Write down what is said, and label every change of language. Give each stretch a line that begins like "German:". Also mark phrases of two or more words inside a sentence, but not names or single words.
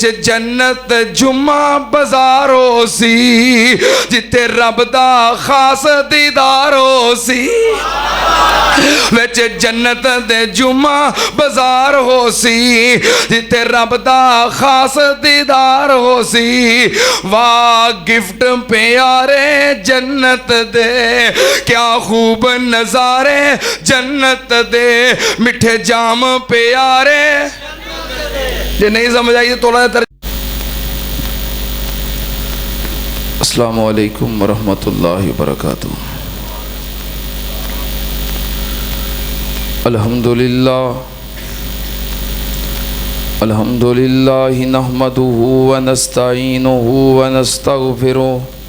Punjabi: جنت جمعہ بازارو سی، جتھے رب دا خاص دیدارو سی، وچ جنت دے جمعہ بازار ہو سی، جتھے رب دا خاص دیدار ہو سی، واہ گفٹ پیارے جنت دے، کیا خوب نظارے جنت دے، مٹھے جام پیارے. جے نہیں سمجھ آئی تو تھوڑا
Arabic: السلام عليكم ورحمة الله وبركاته. الحمد لله نحمده ونستعينه ونستغفره